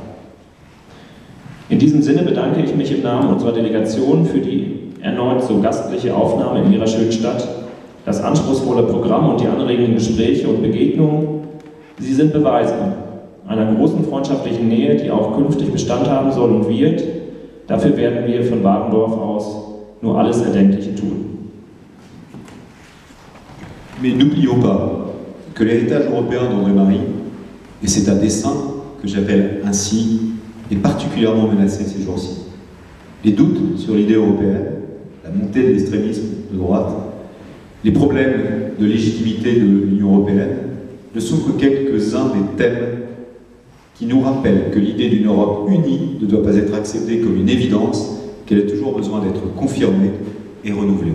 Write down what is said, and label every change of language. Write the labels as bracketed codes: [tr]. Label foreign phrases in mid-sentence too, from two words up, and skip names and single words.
[de] In diesem Sinne bedanke ich mich im Namen unserer Delegation für die erneut so gastliche Aufnahme in Ihrer schönen Stadt, das anspruchsvolle Programm und die anregenden Gespräche und Begegnungen. Sie sind Beweise einer großen freundschaftlichen Nähe, die auch künftig Bestand haben soll und wird. Dafür werden wir von Warendorf aus nur alles Erdenkliche tun. [fr] Mais n'oublions pas que l'héritage européen d'André Marie, et c'est à dessein que j'appelle ainsi, est particulièrement menacé ces jours-ci. Les doutes sur l'idée européenne, la montée de l'extrémisme de droite, les problèmes de légitimité de l'Union européenne ne sont que quelques-uns des thèmes qui nous rappellent que l'idée d'une Europe unie ne doit pas être acceptée comme une évidence, qu'elle a toujours besoin d'être confirmée et renouvelée.